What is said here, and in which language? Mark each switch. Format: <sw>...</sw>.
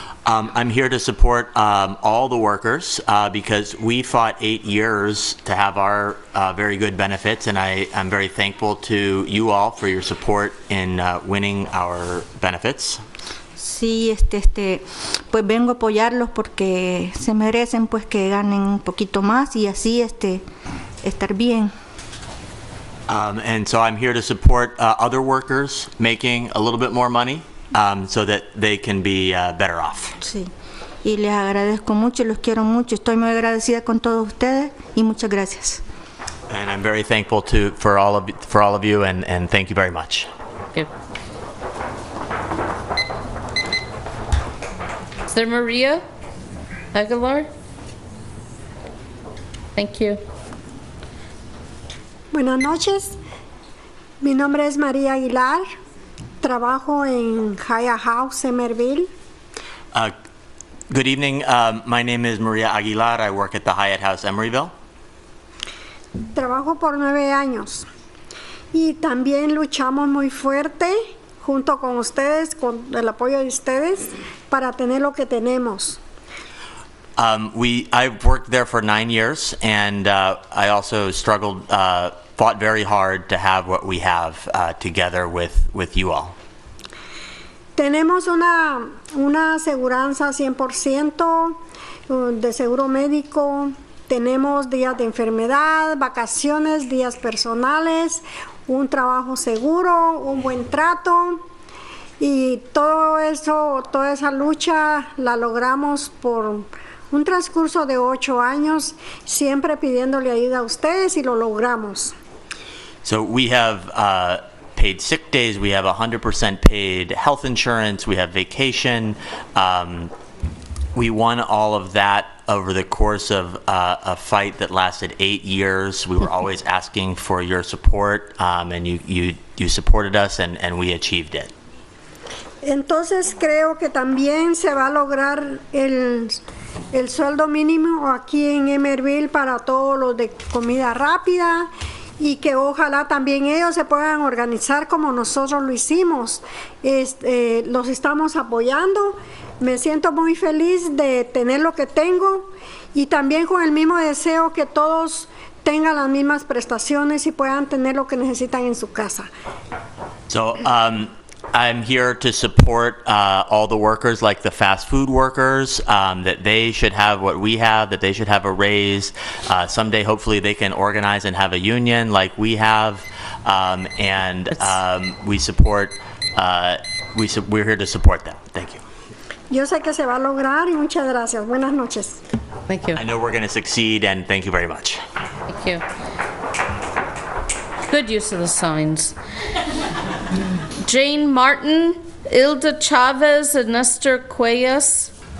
<en>I'm here to support all the workers because we fought 8 years to have our very good benefits, and I'm very thankful to you all for your support in winning our benefits.</en> <es>Sí, pues vengo a apoyarlos porque se merecen pues que ganen un poquito más y así estar bien.</es> <en>And so I'm here to support other workers making a little bit more money. So that they can be better off.</en> <es>Sí, y les agradezco mucho, los quiero mucho, estoy muy agradecida con todos ustedes y muchas gracias.</es> <en>And I'm very thankful for all of you, and thank you very much. Okay. Is there Maria Aguilar? Thank you.</en> <es>Buenas noches, mi nombre es María Aguilar. Trabajo en Hyatt House, Emeryville.</es> <en>Good evening. My name is Maria Aguilar. I work at the Hyatt House, Emeryville.</en> <es>Trabajo por 9 años. Y también luchamos muy fuerte junto con ustedes, con el apoyo de ustedes, para tener lo que tenemos.</es> <en>I've worked there for 9 years, and I also struggled, fought very hard to have what we have together with you all.</en> <es>Tenemos una aseguranza 100% de seguro médico, tenemos días de enfermedad, vacaciones, días personales, un trabajo seguro, un buen trato y todo eso, toda esa lucha la logramos por un transcurso de 8 años, siempre pidiéndole ayuda a ustedes y lo logramos.</es> <en>So we have paid sick days, we have 100% paid health insurance, we have vacation. We won all of that over the course of a fight that lasted 8 years. We were always asking for your support, and you supported us, and we achieved it.</en> <es>Entonces creo que también se va a lograr el sueldo mínimo aquí en Emeryville para todos los de comida rápida, y que ojalá también ellos se puedan organizar como nosotros lo hicimos. Los estamos apoyando. Me siento muy feliz de tener lo que tengo, y también con el mismo deseo que todos tengan las mismas prestaciones y puedan tener lo que necesitan en su casa.</es> <en>So I'm here to support all the workers, like the fast food workers, that they should have what we have, that they should have a raise. Someday, hopefully, they can organize and have a union like we have, and we support. We're here to support them. Thank you.</en> <es>Yo sé que se va a lograr, y muchas gracias. Buenas noches.</es> <en>Thank you. I know we're going to succeed, and thank you very much. Thank you. Good use of the signs. Jane Martin, Ilda Chavez, and Nestor Cuellas.</en>